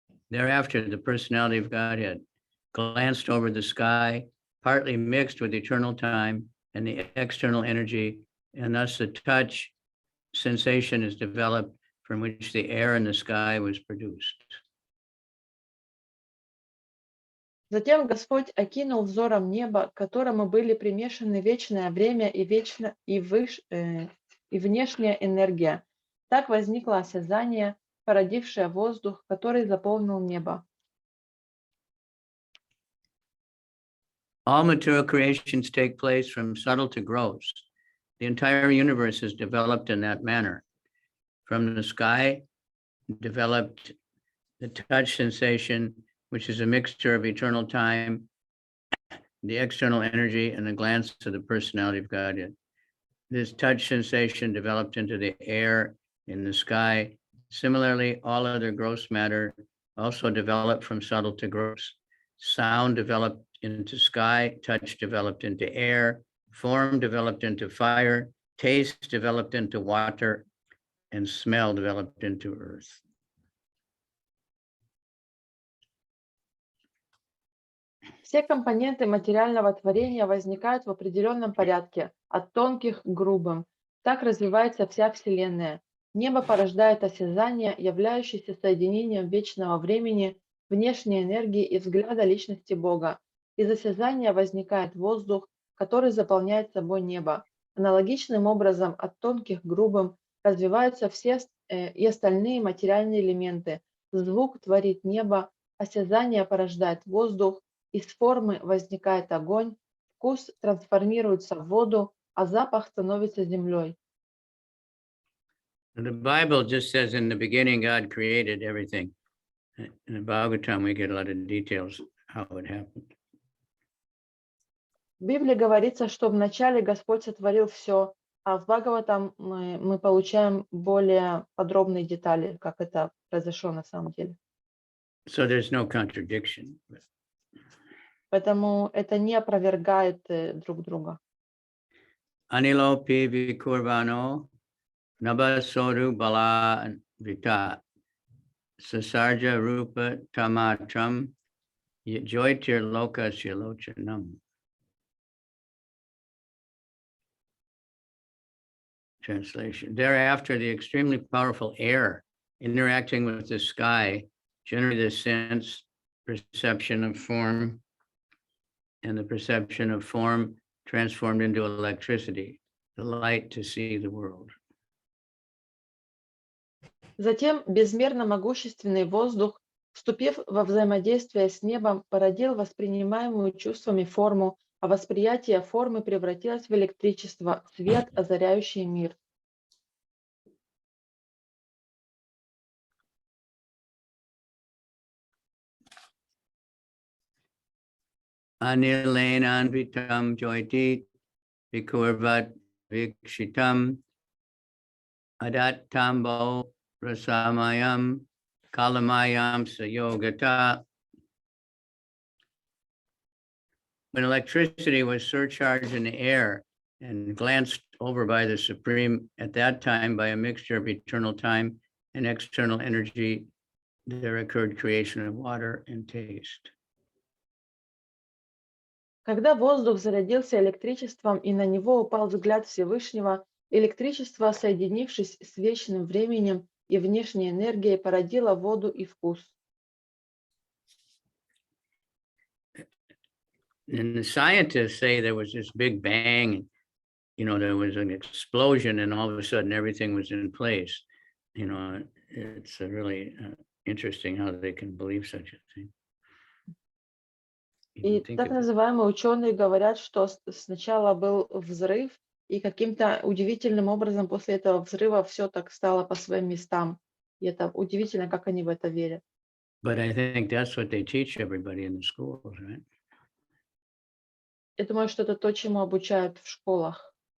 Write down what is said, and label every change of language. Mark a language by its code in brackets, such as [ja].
[en] Thereafter, the personality of Godhead glanced over the sky, partly mixed with eternal time and the external energy, and thus the touch sensation is developed from which the air in the sky was produced. [ru] Затем Господь окинул взором небо, к которому были примешаны вечное время и внешняя энергия. Так возникло осязание, породившее воздух, который заполнил небо. [en] All material creations take place from subtle to gross. The entire universe is developed in that manner. From the sky, developed the touch sensation, which is a mixture of eternal time, the external energy, and the glance of the personality of Godhead. This touch sensation developed into the air in the sky. Similarly, all other gross matter also developed from subtle to gross. Sound developed into sky, touch developed into air, form developed into fire, taste developed into water, and smell developed into earth. [ru] Все компоненты материального творения возникают в определенном порядке, от тонких к грубым. Так развивается вся Вселенная. Небо порождает осязание, являющееся соединением вечного времени, внешней энергии и взгляда личности Бога. Из осязания возникает воздух, который заполняет собой небо. Аналогичным образом от тонких к грубым развиваются все и остальные материальные элементы. Звук творит небо, осязание порождает воздух, из формы возникает огонь, вкус трансформируется в воду, а запах становится землей. [en] The Bible just says in the beginning, God created everything. In the Bhagavatam, we get a lot of details how it happened. [ru] В Библии говорится, что вначале Господь сотворил все, а в Бхагаватам мы получаем более подробные детали, как это произошло на самом деле. [en] So there's no contradiction. [ru] Поэтому это не опровергает друг друга. [sa] Anilo pi vikurvano nabasoru bala vita sasarja rupa tamatram joitir loka shilochanam. [en] Translation. Thereafter, the extremely powerful air interacting with the sky generated the sense, perception of form, and the perception of form transformed into electricity, the light to see the world. [ru] Затем безмерно могущественный воздух, вступив во взаимодействие с небом, породил воспринимаемую чувствами форму, а восприятие формы превратилось в электричество, свет, озаряющий мир. [sa] Anilenan vitam joiti vikurvat vikshitam adat tambo rasamayam kalamayam sayogata. [en] When electricity was surcharged in the air and glanced over by the Supreme at that time by a mixture of eternal time and external energy, there occurred creation of water and taste. [ru] Когда воздух зарядился электричеством и на него упал взгляд Всевышнего, электричество, соединившись с вечным временем и внешней энергией, породило воду и вкус. [en] And the scientists say there was this big bang, there was an explosion and all of a sudden everything was in place. It's really interesting how they can believe such a thing. [ru] И так называемые ученые говорят, что сначала был взрыв, и каким-то удивительным образом после этого взрыва все так стало по своим местам. И это удивительно, как они в это верят. [en] But I think that's what they teach everybody in the schools, right? [ru] Я думаю, что это то, чему обучают в школах.